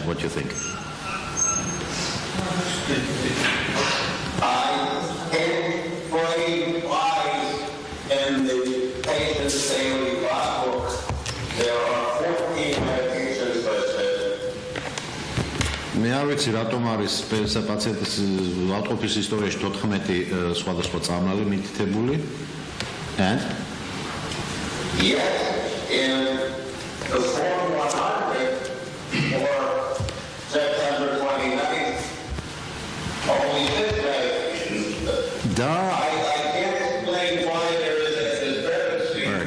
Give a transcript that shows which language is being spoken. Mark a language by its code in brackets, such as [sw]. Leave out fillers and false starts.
[en] What do you think? In the patient's daily logbook, there are 14 medications listed. [ka] მე არ ვიცი რატომ არის პაციენტის ავტყოფის ისტორიაში 14 სხვადასხვა წამალი მითითებული. [en] And yet in the form 100 for September 29th, only this medication. I can't explain why there is a discrepancy.